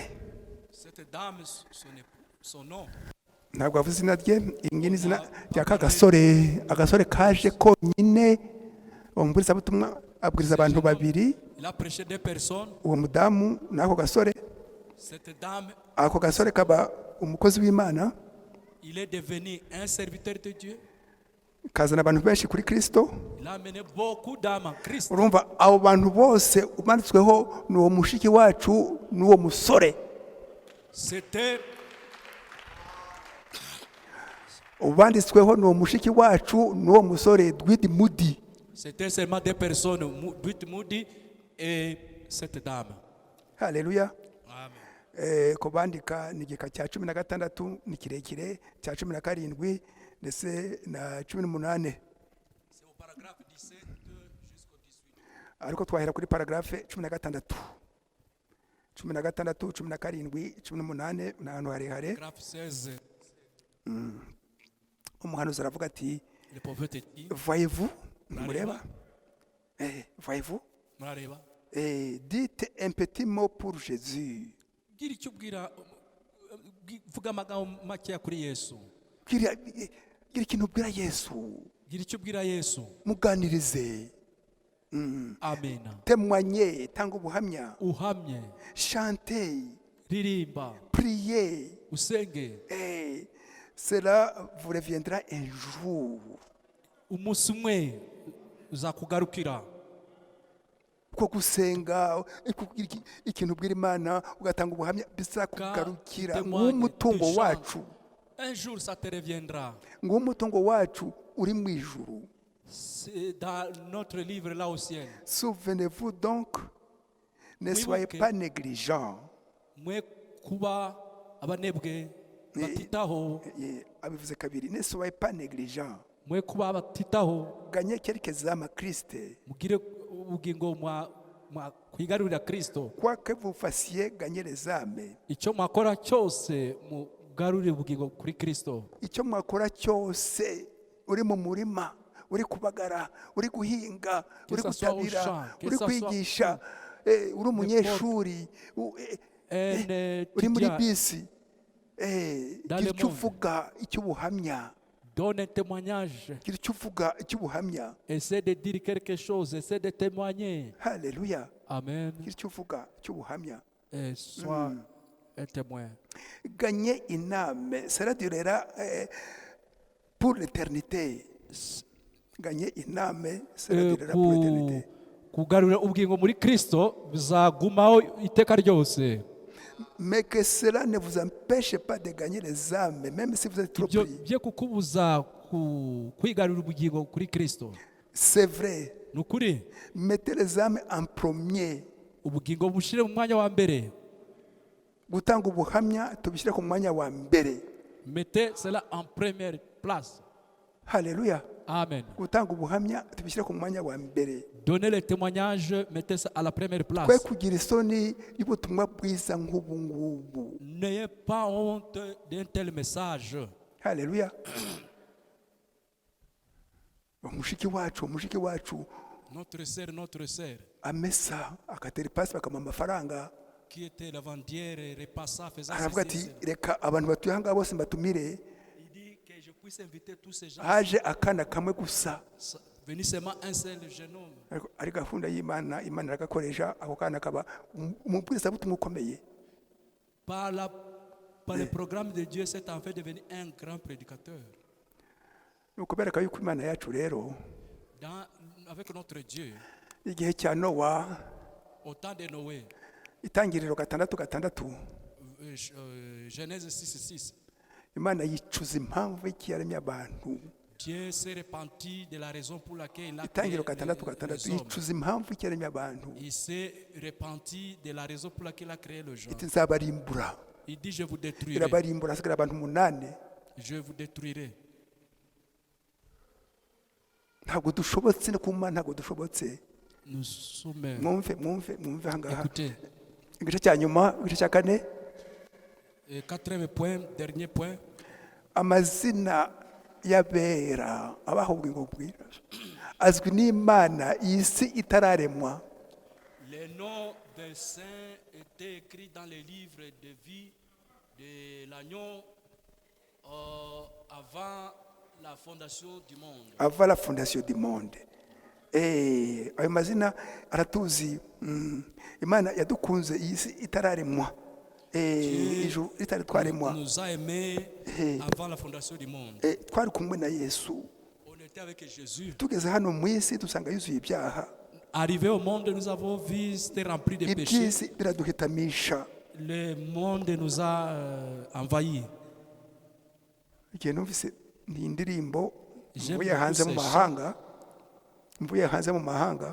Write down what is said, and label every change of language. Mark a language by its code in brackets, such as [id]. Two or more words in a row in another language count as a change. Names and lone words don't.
[fr] Cette dame, son nom. [rw] Ntabwo avuze izina rye. Iri ni izina rya agasore kaje konyine. Umubwirizabutumwa abwiriza abantu babiri. [fr] Il a prêché deux personnes. [rw] Uwo mudamu n'ako gasore. [fr] Cette dame. [rw] Ako gasore kaba umukozi w'Imana. [fr] Il est devenu un serviteur de Dieu. [rw] Kazana abantu benshi kuri Kristo. [fr] Il a amené beaucoup d'âmes en Christ. [rw] Urumva abo bantu bose umanitsweho n'uwo mushiki wacu n'uwo musore. [fr] C'était [rw] ubanditsweho n'uwo mushiki wacu n'uwo musore Dwight Moody. [fr] C'était seulement deux personnes, Dwight Moody et cette dame. [rw] Haleluya. Amen. Kubandika ni igika cya 16 ni kirekire, cya 17 ndetse na 18. [fr] C'est au paragraphe 17 jusqu'au 18. [rw] Ariko twahera kuri paragraphe 16. 16, 17, 18 n'ahantu harehare. Paragraphe 16. Umuhanuzi aravuga ati [fr] Le prophète dit, voyez-vous, mureba? Voyez-vous? [rw] murareba? [fr] Dites un petit mot pour Jésus. [rw] Gira icyo ubwira, vuga amagambo make kuri Yesu. Gira ikintu ubwira Yesu. Gira icyo ubwira Yesu. Muganirize. Amen. [fr] Témoignez, [rw] tanga ubuhamya. Uhamye. [fr] Chantez. [rw] Ririmba. [fr] Priez. [rw] Usenge. [fr] Cela vous reviendra un jour. [rw] Umunsi umwe uzakugarukira. Ko gusenga ikintu ubwira Imana ugatanga ubuhamya bizakugarukira nk'umutungo wacu. [fr] Un jour ça te reviendra. [rw] Nk'umutungo wacu uri mu ijuru. [fr] C'est dans notre livre là au ciel. Souvenez-vous donc, ne Oui, soyez ok. pas négligents. [rw] Mwe kuba abanebwe batitaho, Abivuze kabiri, [fr] ne soyez pas négligents. [rw] mwe kuba batitaho, [fr] Gagnez quelques âmes à Christ. [rw] mugire ubugingo kwigarurira Kristo. [fr] Quoi que vous fassiez, gagnez les âmes. [rw] Icyo mwakora cyose mugarurire ubugingo kuri Kristo. Icyo mwakora cyose, uri mu murima, uri kubagara, uri guhinga, uri [fr] Que ça soit au [rw] gutabira, [fr] champ, que [rw] uri [fr] ça soit [rw] kwigisha, uri umunyeshuri, uri muri bisi, [fr] Dans [rw] gira [fr] le [rw] icyo [fr] monde. [rw] uvuga icy'ubuhamya, [fr] Donne un témoignage. [rw] gira icyo uvuga icy'ubuhamya. [fr] Essaie de dire quelque chose. Essaie de témoigner. [rw] Haleluya, Amen. gira icyo uvuga icy'ubuhamya. [fr] Et sois un témoin. Gagner une âme, cela durera pour l'éternité. Gagner une âme, cela durera pour l'éternité. [rw] Kugarura ubugingo muri Kristo bizagumaho iteka ryose. [fr] Mais que cela ne vous empêche pas de gagner les âmes, même si vous êtes trop [rw] Ibyo [fr] pris. [rw] bye kukubuza kwigarurira ubugingo kuri Kristo. [fr] C'est vrai. [rw] Ni ukuri [fr] Mettez les âmes en premier. [rw] ubugingo bushire mu mwanya wa mbere. Gutanga ubuhamya tubishyire ku mwanya wa mbere. [fr] Mettez cela en première place. [rw] Haleluya. Amen. Gutanga ubuhamya tubishyire ku mwanya wa mbere. [fr] Donnez le témoignage, mettez ça à la première [rw] Twe [fr] place. [rw] kugira isoni y'ubutumwa bwiza nk'ubu ngubu. [fr] N'ayez pas honte d'un tel message. [rw] Haleluya. Umushiki wacu [fr] Notre sœur, [rw] amesa akatera ipasi bakamuha amafaranga, [fr] qui était la vendière, repassa, faisant [rw] aravuga [fr] ceci. [rw] ati reka abantu batuye aha ngaha bose mbatumire. [fr] Il dit que je puisse inviter tous ces gens. [rw] Haje akana kamwe gusa, [fr] Venu seulement un seul jeune homme. [rw] ari gahunda y'Imana, Imana iragakoresha, ako kana kaba umubwirizabutumwa ukomeye. [fr] Par le programme de Dieu, cet enfant est devenu un grand prédicateur. [rw] Ni ukubera ko yuko Imana yacu rero, [fr] Avec notre Dieu, [rw] igihe cya Nowa, [fr] au temps de Noé, [rw] Itangiriro 6:6, [fr] Genèse 6:6, [rw] Imana yicuza impamvu y'iki yaremye abantu. [fr] Dieu s'est repenti de la raison pour laquelle il a créé [rw] Itangiriro [fr] les [rw] 6:6, [fr] hommes. [rw] yicuza impamvu y'iki yaremye abantu. [fr] Il s'est repenti de la raison pour laquelle il a créé le genre. [rw] Iti nzabarimbura. [fr] Il dit, je vous détruirai. [rw] Irabarimbura, hasigara abantu 8. [fr] Je vous détruirai. [rw] Ntabwo dushobotse no ku Mana, ntabwo dushobotse. [fr] Nous sommes. [rw] Mwumve aha ngaha. [fr] Écoutez, [rw] Igice cya nyuma, igice cya 4, [fr] quatrième point, dernier point. [rw] amazina y'abera abaha ubugingo bwiza azwi n'Imana iyi si itararemwa. [fr] Les noms des saints étaient écrits dans les livres de vie de l'agneau avant la fondation du monde. Ava la fondation du monde. [rw] Ayo mazina aratuzi. Imana yadukunze iyi si itararemwa, ijuru ritari twaremwa. [fr] Nous a aimés avant la fondation du monde. [rw] Twari kumwe na Yesu, [fr] On était avec Jésus. [rw] tugeze hano mu isi dusanga yuzuye ibyaha. [fr] Arrivé au monde, nous avons vu, c'était rempli de péchés. [rw] Iby'isi biraduhitamisha. [fr] Le monde nous a envahis. [rw] Igihe numvise iyi ndirimbo [fr] J'aime [rw] mvuye [fr] beaucoup [rw] hanze mu [fr] ces [rw] mahanga,